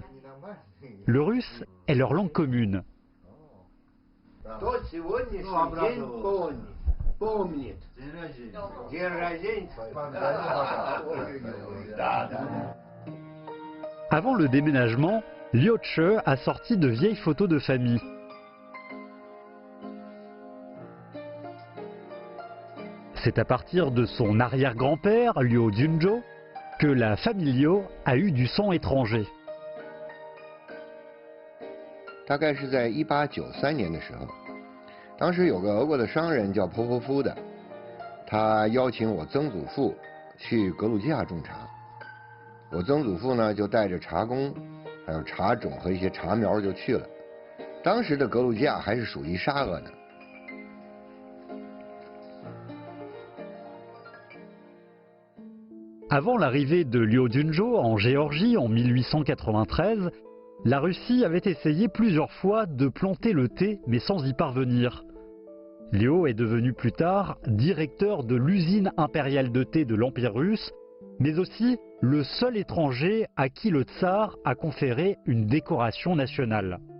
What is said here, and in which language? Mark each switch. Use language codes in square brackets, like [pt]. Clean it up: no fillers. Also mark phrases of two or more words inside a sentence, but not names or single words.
[fr] Le russe est leur langue commune. Avant le déménagement, Liu Che a sorti de vieilles photos de famille. C'est à partir de son arrière-grand-père, Liu Junzhou, que la famille Liu a eu du sang étranger. [zh] 大概是在1893年的时候，当时有个俄国的商人叫波波夫的，他邀请我曾祖父去格鲁吉亚种茶。我曾祖父呢就带着茶工，还有茶种和一些茶苗就去了。当时的格鲁吉亚还是属于沙俄的。 [fr] Avant l'arrivée de Liu Junzhou en Géorgie en 1893, la Russie avait essayé plusieurs fois de planter le thé, mais sans y parvenir. Liu est devenu plus tard directeur de l'usine impériale de thé de l'Empire russe, mais aussi le seul étranger à qui le tsar a conféré une décoration nationale.